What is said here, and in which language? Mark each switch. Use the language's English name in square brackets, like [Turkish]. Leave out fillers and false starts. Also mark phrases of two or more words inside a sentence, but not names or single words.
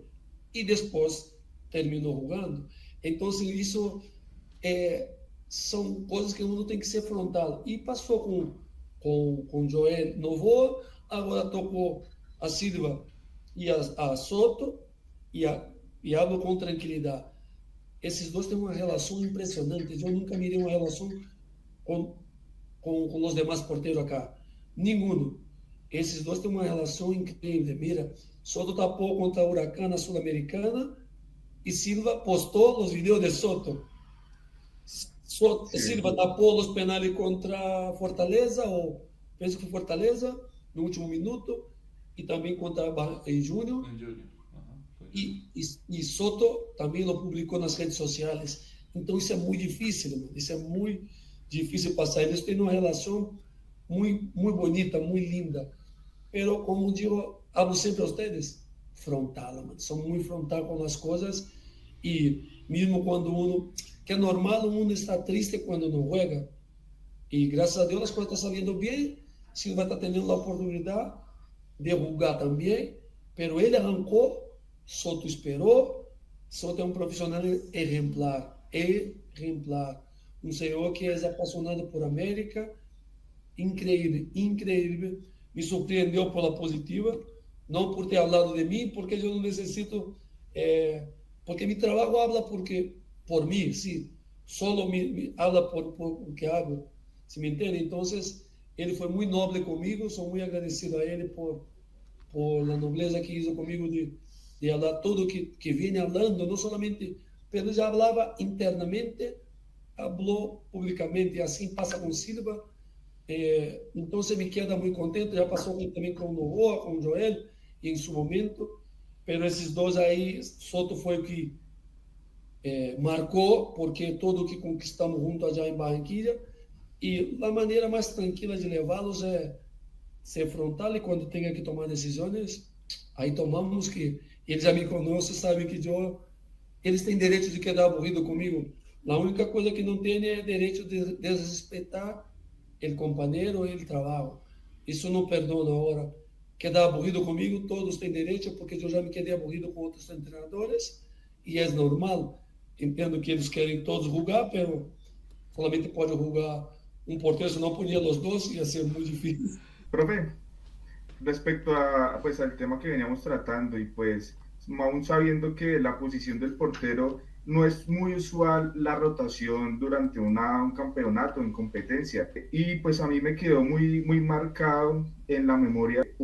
[Spanish] Y después terminó jugando. Entonces, eso son cosas que uno tiene que ser frontal. Y pasó con Joel Novoa, ahora tocó a Silva y a Soto, y hablo con tranquilidad. [Portuguese] Esses dois têm uma relação impressionante. Eu nunca mirei uma relação com os demais porteiros acá. Nenhum. Esses dois têm uma relação incrível. Mira, Soto tapou contra a Huracán na Sul-Americana e Silva postou os vídeos de Soto. Silva tapou os penais contra Fortaleza, ou penso que Fortaleza, no último minuto, e também contra em Júnior. E Soto também lo publicou nas redes sociais. Então isso é muito difícil, mano. Isso é muito difícil passar. Eles têm uma relação muito bonita, muito linda. [Spanish] Pero, como digo, hablo [Portuguese] sempre a vocês, [Spanish] frontal, mano. [Portuguese] São muito frontal com as coisas. E mesmo quando uno, que é normal, uno está triste quando não juega. E graças a Deus as coisas estão saindo bem. Silva está tendo a oportunidade de jogar também. Pero ele arrancou. Soto esperou. Soto é um profissional exemplar. Um senhor que é apaixonado por América. Incrível. Me surpreendeu pela positiva. Não por ter falado de mim, porque eu não necessito. Porque meu trabalho habla por mim, sim. [Spanish] Solo me habla por o que hago. ¿Se me entende? [Portuguese] Então, ele foi muito nobre comigo. Sou muito agradecido a ele [Spanish] por a nobleza que hizo comigo de de hablar todo que viene hablando, no solamente, pero ya hablaba internamente, habló públicamente, y así pasa con Silva. Entonces me queda muy contento, ya pasó también con Novoa, con Joel, y en su momento, pero esos dos ahí, Soto fue el que marcó, porque todo que conquistamos junto allá en Barranquilla, y la manera más tranquila de llevarlos es ser frontal, y cuando tenga que tomar decisiones, ahí tomamos, [Portuguese] que eles já me conhecem, sabem que eles têm direito [Spanish] de quedar aburrido comigo. [Portuguese] A única coisa que não tem é direito de desrespeitar o companheiro e o trabalho. Isso não perdono agora. [Spanish] Quedar aburrido [Portuguese] comigo, todos têm direito, porque eu já me quedei aburrido com outros treinadores, e é normal. Entendo que eles querem todos jogar, mas solamente pode jogar um porteiro, se não podia os dois, ia ser muito difícil. [Spanish] Profe, respecto a, pues, al tema que veníamos tratando y pues aún sabiendo que la posición del portero no es muy usual la rotación durante un campeonato en competencia, y pues a mí me quedó muy marcado en la memoria